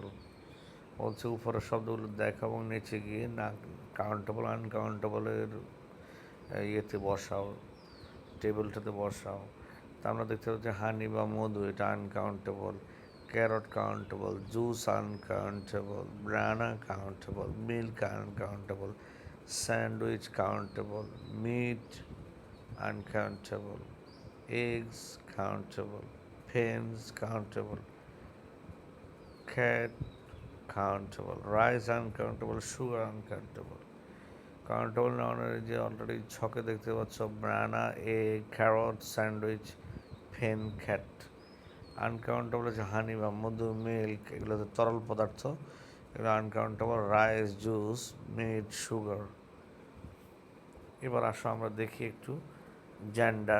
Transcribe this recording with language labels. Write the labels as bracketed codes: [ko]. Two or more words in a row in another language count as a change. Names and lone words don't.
[bn] বলছে উপরের শব্দগুলো দেখো এবং নিচে গিয়ে না [en] countable uncountable [bn] ইয়েতে বসাও, টেবিলটাতে বসাও। তা আমরা দেখতে পাচ্ছি হানি বা মধু, এটা আনকাউন্টেবল। [en] carrot countable, juice uncountable, banana countable, milk uncountable, sandwich countable, meat uncountable, eggs countable, pens countable, cat countable, rice uncountable, sugar uncountable. countable noun [bn] যে অলরেডি ছকে দেখতে পাচ্ছ [en] banana, egg, carrot, sandwich, pen, cat. [bn] আনকাউন্টেবল হচ্ছে হানি বা মধু, মিল্ক, এগুলো হচ্ছে তরল পদার্থ, এগুলো আনকাউন্টেবল। [en] rice, juice, meat, sugar. [bn] এবার আসো আমরা দেখি একটু জেন্ডার।